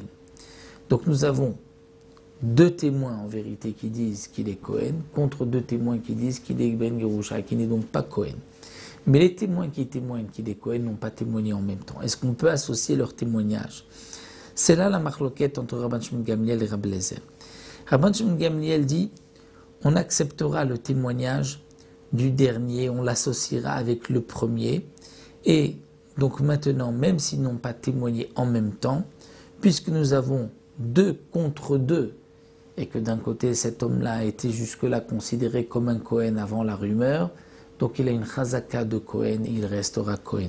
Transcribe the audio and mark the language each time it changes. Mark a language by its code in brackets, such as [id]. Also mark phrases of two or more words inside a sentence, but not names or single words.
[fr] Donc nous avons 2 témoins en vérité qui disent qu'il est Kohen contre 2 témoins qui disent qu'il est Ben Grusha, qui n'est donc pas Kohen. Mais les témoins qui témoignent qu'il est Kohen n'ont pas témoigné en même temps. Est-ce qu'on peut associer leur témoignage? C'est là la marloquette entre Rabban Shimon Gamliel et Rabbi Eliezer. Rabban Shimon Gamliel dit on acceptera le témoignage du dernier, on l'associera avec le premier. Et donc maintenant, même s'ils n'ont pas témoigné en même temps, puisque nous avons 2 contre 2, et que d'un côté cet homme-là a été jusque-là considéré comme un Kohen avant la rumeur, donc il a une chazaka de Kohen, il restera Kohen.